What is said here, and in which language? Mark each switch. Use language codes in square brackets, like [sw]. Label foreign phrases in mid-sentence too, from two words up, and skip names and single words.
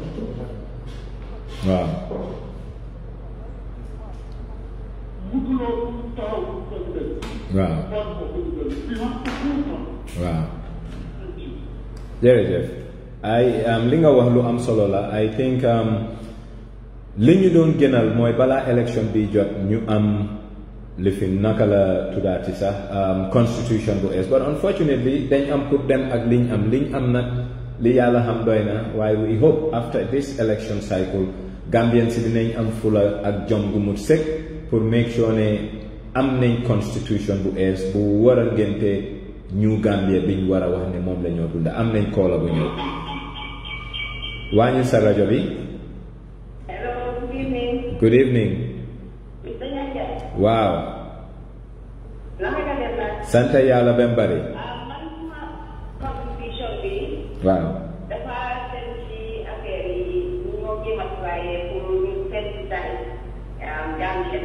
[en] Wow. Wow. [wo] Wow. Jërëjëf. Li nga wax lu am solo la. [en] I think [wo] li ñu doon gënal mooy balaa élection bi jot ñu am li fi naka la tuddaati sax constitution bu es, [en] but unfortunately [wo] dañ am pour dem ak liñ am nag li yàlla xam doy na, waaye [en] we hope after this election cycle [wo] Gambian si dinañ am fula ak jom gu mut sëkk pour [en] make sure [wo] ne am nañ constitution bu es bu war a ngénte ñu Gambia biñ war a wax ne moom la ñoo dunda. Am nañ koola bu ñëw. Wàññi sa rajo bi. [en] Hello, good evening. Good evening. [wo] Waaw. Sant yàlla ba mbari. Constitution bi. Waaw. dafa dem ci affaire yi ñoo jéem a travailler pour ñu sensitiser Gambien.